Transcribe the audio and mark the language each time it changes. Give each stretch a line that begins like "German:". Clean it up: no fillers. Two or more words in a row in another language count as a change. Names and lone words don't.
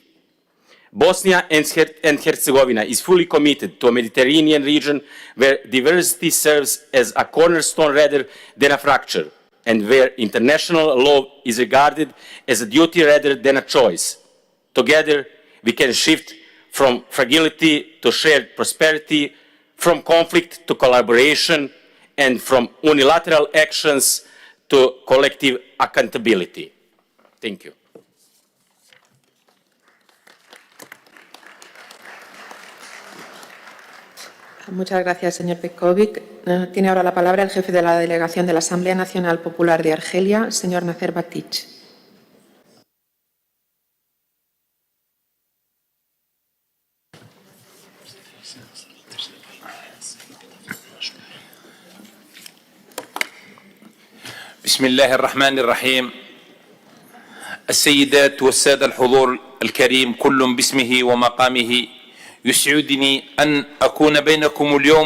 English: Bosnia and Herzegovina is fully committed to a Mediterranean region where diversity serves as a cornerstone rather than a fracture, and where international law is regarded as a duty rather than a choice. Together, we can shift from fragility to shared prosperity, from conflict to collaboration, and from unilateral actions to collective accountability. Thank you.
Spanish: Muchas gracias, señor Petkovic. Tiene ahora la palabra el jefe de la delegación de la Asamblea Nacional Popular de Argelia, señor Nacer Batich.
Arabic: بسم الله الرحمن الرحيم. السيدات والسادة الحضور الكريم كل باسمه ومقامه، يسعدني أن أكون بينكم اليوم